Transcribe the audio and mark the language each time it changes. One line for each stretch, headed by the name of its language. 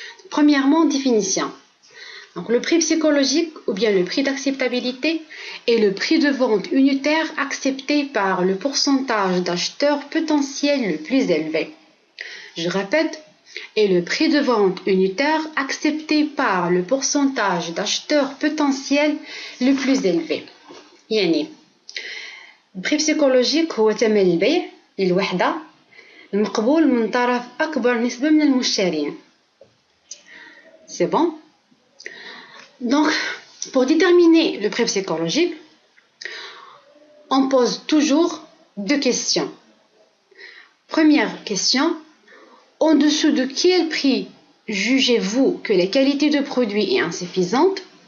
French: Premièrement, définition. Donc, le prix psychologique ou bien le prix d'acceptabilité est le prix de vente unitaire accepté par le pourcentage d'acheteurs potentiels le plus élevé. Je répète, est le prix de vente unitaire accepté par le pourcentage d'acheteurs potentiels le plus élevé.
Arabic: يعني البري بسيكولوجيك هو ثمن البيع للوحدة المقبول من طرف أكبر نسبة من المشترين.
French: C'est bon? Donc, pour déterminer le prix psychologique, on pose toujours deux questions. Première question, en dessous de quel prix jugez-vous que la qualité de produit est insuffisante?